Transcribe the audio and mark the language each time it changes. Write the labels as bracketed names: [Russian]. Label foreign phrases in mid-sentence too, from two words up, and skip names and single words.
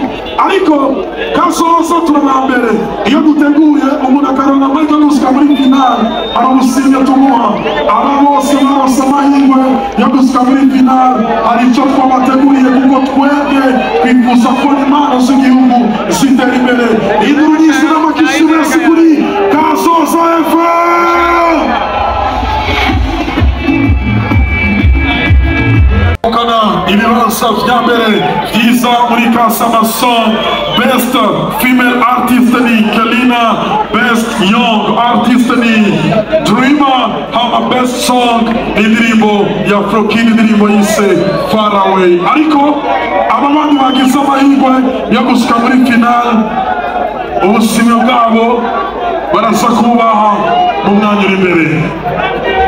[Rundi] Ariko Kasosa turabambere iyo duteguye umuntu akaronka amahirwe yo gushika muri finale aramusinya tumuha aba bose barose amahirwe yo gushika muri finale hari icyo twabateguriye kuko twebwe twifuza ko impano z'igihugu zitera imbere induru nyinshi n'amakishi menshi kuri Kasosa FM. Ibibanza vya mbere vyiza muri Kasamason. [English] Best female artist [Rundi] ni Kelina, [English] best young artist [Rundi] ni Dreamer, hama [English] best song [Rundi] ni indirimbo ya Floki, indirimbo yise Far Away. Ariko aba bandi bagize amahirwe yo gushika muri finale ubushimwe bwabo baraza kubaha mu mwanya uri imbere.